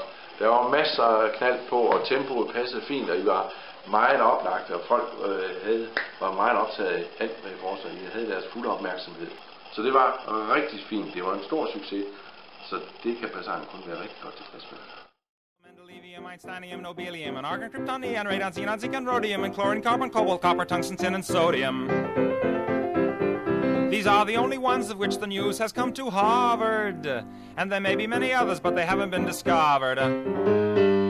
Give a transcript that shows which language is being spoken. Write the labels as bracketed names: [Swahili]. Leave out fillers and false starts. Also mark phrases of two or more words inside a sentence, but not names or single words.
[Danish] Der var masser af knald på, og tempoet passede fint, og I var meget oplagte, og folk var meget optaget af alt, hvad I foretog. I havde deres fulde opmærksomhed. Så det var rigtig fint. Det var en stor succes, så det kan Basan kun være rigtig godt tilfreds med. [English] Mendelevium, Einsteinium, Nobelium, and argon, krypton, neon, radon, xenon, zinc, and rhodium, and chlorine, carbon, cobalt, copper, tungsten, tin, and sodium. These are the only ones of which the news has come to Harvard. And there may be many others, but they haven't been discovered.